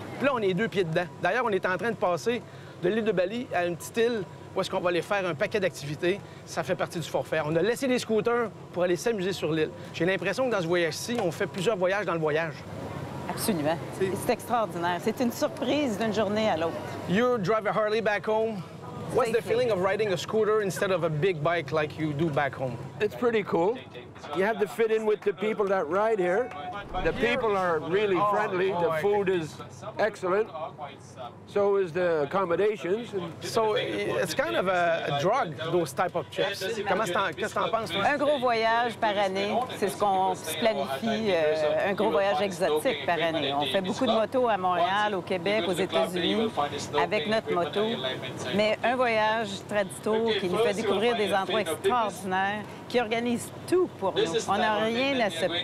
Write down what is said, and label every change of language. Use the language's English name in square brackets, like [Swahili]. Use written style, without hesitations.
[French] Puis là, on est 2 pieds dedans. D'ailleurs, on est en train de passer de l'île de Bali à une petite île où est-ce qu'on va aller faire un paquet d'activités. Ça fait partie du forfait. On a laissé les scooters pour aller s'amuser sur l'île. J'ai l'impression que dans ce voyage-ci, on fait plusieurs voyages dans le voyage. Absolument. C'est extraordinaire. C'est une surprise d'une journée à l'autre. [English] You drive a Harley back home. What's the feeling of riding a scooter instead of a big bike like you do back home? It's pretty cool. You have to fit in with the people that ride here. The people are really friendly. The food is excellent. So is the accommodations. So it's kind of a drug, those type of trips. [French] Qu'est-ce que t'en penses, toi? Un gros voyage par année, c'est ce qu'on se planifie, un gros voyage exotique par année. On fait beaucoup de motos à Montréal, au Québec, aux États-Unis, avec notre moto. Mais un voyage tradito qui nous fait découvrir des endroits extraordinaires, qui organise tout pour nous. On n'a rien à se...